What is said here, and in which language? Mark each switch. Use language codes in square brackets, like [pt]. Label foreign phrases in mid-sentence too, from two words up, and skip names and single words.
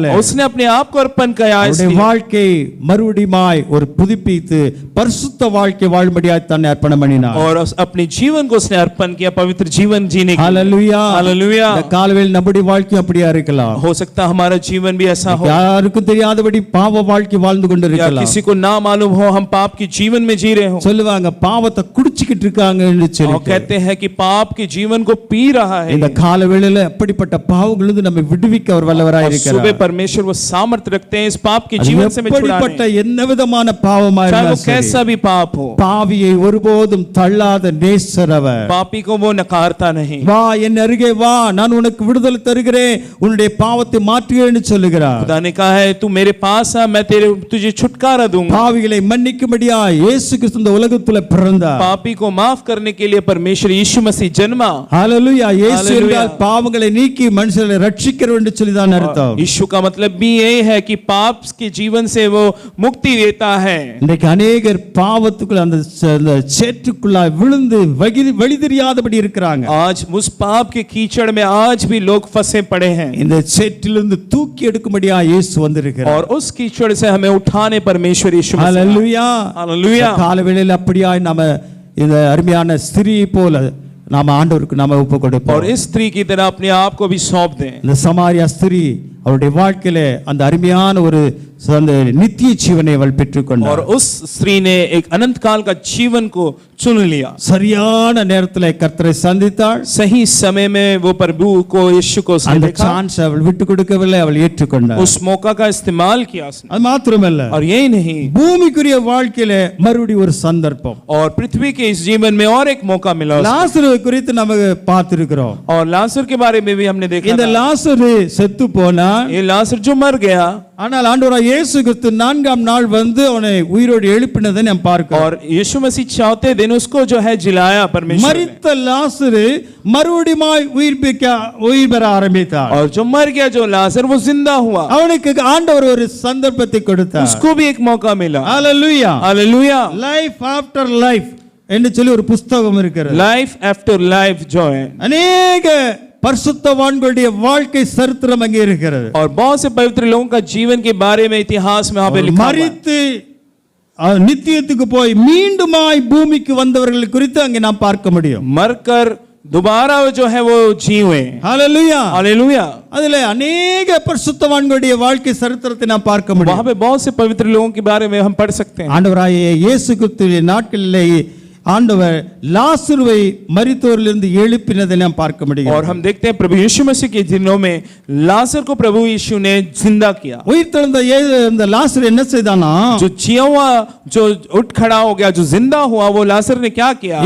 [hi] उसने अपने आप को अर्पण किया, [ta] அவருடைய வாழ்க்கை மறுபடியுமாய் ஒரு புதுப்பித்து பரிசுத்த வாழ்க்கை வாழும்படியாய் தன்னை அர்ப்பணம் பண்ணினார். [hi] और अपने जीवन को उसने अर्पण किया पवित्र जीवन जीने के लिए। [ta] ஹalleluya. [hi] हालेलुया। [ta] இந்த காலவேளை நம்முடைய வாழ்க்கை அப்படியா இருக்கலாம். [hi] हो सकता है हमारा जीवन भी ऐसा हो, [ta] யாருக்கும் தெரியாதபடி பாவ வாழ்க்கை வாழ்ந்து [hi] या [ta] கொண்டிருக்கலாம். [hi] किसी को ना मालूम हो हम पाप के जीवन में जी रहे हो, [ta] சொல்லுவாங்க பாவத்தை குடிச்சிக்கிட்டு இருக்காங்கன்னு [hi] और [ta] சொல்லி. [hi] कहते हैं कि पाप के जीवन को पी रहा है। [ta] இந்த காலவேளையில அப்படிப்பட்ட பாவங்களிலிருந்து நம்மை விடுவிக்க அவர் வல்லவராய் [hi] और [ta] இருக்கிறார். [hi] सुबह परमेश्वर वो सामर्थ्य रखते हैं इस पाप के जीवन से हमें [ta] அப்படிப்பட்ட [hi] छुड़ाने, [ta] என்ன விதமான பாவமா [hi] चाहे वो [ta] இருந்தாலும் சரி, [hi] कैसा भी पाप हो, [ta] பாவியை ஒருபோதும் தள்ளாத நேசர் அவர். [hi] पापी को वो नकारता नहीं। [ta] வா என் அருகே வா, நான் உனக்கு விடுதலை தருகிறேன், உன்னுடைய பாவத்தை மாற்றுகிறேன்னு சொல்லுகிறார். [hi] खुदा ने कहा है तू मेरे पास आ, मैं तुझे छुटकारा दूंगा। [ta] பாவிகளை மன்னிக்கும்படியா இயேசு கிறிஸ்து இந்த உலகத்துல பிறந்தார். [hi] पापी को माफ करने के लिए परमेश्वर यीशु मसीह जन्मा। [ta] ஹalleluya. இயேசு [hi] Hallelujah. [ta] என்றால் பாவங்களை நீக்கி மனுஷரை ரட்சிக்கிறவர் என்று சொல்லி தான் அர்த்தம். [hi] यीशु का मतलब भी यही है कि पाप के जीवन से वो मुक्ति देता है। [ta] இன்றைக்கு அநேகர் பாவத்துக்குள்ள அந்த சேற்றுக்குள்ளாய் விழுந்து வழி தெரியாதபடி இருக்கிறாங்க. [hi] आज उस पाप के कीचड़ में आज भी लोग फंसे पड़े हैं, [ta] இந்த சேற்றிலிருந்து தூக்கி எடுக்கும்படியா இயேசு வந்திருக்கிறார். [hi] और उस कीचड़ से हमें उठाने परमेश्वर यीशु मसीह। [ta] ஹalleluya. [hi] हालेलुया। [ta] காலவேளையில் அப்படியாய் நாம இந்த அருமையான ஸ்திரீயை போல நாம ஆண்டவருக்கு நாம ஒப்பு [hi] और [ta] கொடுப்போம். [hi] इस स्त्री की तरह अपने आप को भी सौंप दें। [ta] இந்த சமாரியா ஸ்திரீ அவருடைய வாழ்க்கையில அந்த அருமையான ஒரு அந்த நித்திய ஜீவனை அவள் பெற்றுக்கொண்டார். [hi] और उस स्त्री ने एक अनंत काल का जीवन को चुन लिया। [ta] சரியான நேரத்தில் கர்த்தரை சந்தித்தாள். [hi] सही समय में वो प्रभु को यीशु को उसने [ta] அந்த [hi] देखा, [ta] சான்ஸ் அவள் விட்டு கொடுக்கவில்லை, அவள் ஏற்றுக்கொண்டாள். [hi] उस मौका का इस्तेमाल किया उसने। [ta] அது மாத்திரமல்ல, [hi] और यही नहीं, [ta] பூமிக்குரிய வாழ்க்கையில மறுபடியும் ஒரு சந்தர்ப்பம். [hi] और पृथ्वी के इस जीवन में और एक मौका मिला उसको। [ta] லாசரு குறித்து நம்ம பார்த்திருக்கிறோம். [hi] और लाजर के बारे में भी हमने देखा [ta] இந்த [hi] था। [ta] லாசரு செத்து போனா, [hi] ये लाजर जो मर गया, [ta] ஆனால் ஆண்டவராகிய இயேசு கிறிஸ்து 4ஆம் நாள் வந்து அவனை உயிரோடு எழுப்பினதை நாம் பார்க்கிறோம். [hi] और यीशु मसीह चौथे दिन उसको जो है जिलाया परमेश्वर ने। [ta] மரித்த லாசரு மறுபடியும் உயிர் பெற ஆரம்பித்தார். [hi] और जो मर गया जो लाजर वो जिंदा हुआ, [ta] அவனுக்கு ஆண்டவர் ஒரு சந்தர்ப்பத்தை கொடுத்தார். [hi] उसको भी एक मौका मिला। [ta] ஹalleluya. [hi] हालेलुया। [ta] லைஃப் ஆஃப்டர் லைஃப் என்று சொல்லி ஒரு புத்தகம் இருக்கிறது. [hi] लाइफ आफ्टर लाइफ जो है, [ta] அநேக பரிசுத்தவான்களுடைய வாழ்க்கை சரித்திரம் அங்கே இருக்கிறது. [hi] और बहुत से पवित्र लोगों का जीवन के बारे में इतिहास में वहां पे लिखा हुआ है। [ta] மரித்து நித்தியத்துக்கு போய் மீண்டுமாய் பூமிக்கு வந்தவர்கள் குறித்து அங்கே நாம் பார்க்க முடியும். [hi] मरकर दोबारा जो है वो जी हुए. [ta] ஹalleluya. [hi] हालेलुया. [ta] அதிலே अनेक பரிசுத்தவான்களுடைய வாழ்க்கை சரித்திரத்தை நாம் பார்க்க முடியும். [hi] वहां पे बहुत से पवित्र लोगों के बारे में हम पढ़ सकते हैं. [ta] ஆண்டவராகிய இயேசு கிறிஸ்துவின் நாட்களிலே ஆண்டவர் லாசருவை மரித்தோரிலிருந்து எழுப்பினதை நாம் பார்க்க முடியும். [hi] और हम देखते हैं प्रभु यीशु मसीह के दिनों में लाजर को प्रभु यीशु ने जिंदा किया. [ta] உயிர்த்தெழுந்த இந்த லாசர் என்ன செய்தானா, [hi] जो जिया हुआ जो उठ खड़ा हो गया, जो जिंदा हुआ, वो लाजर ने क्या किया?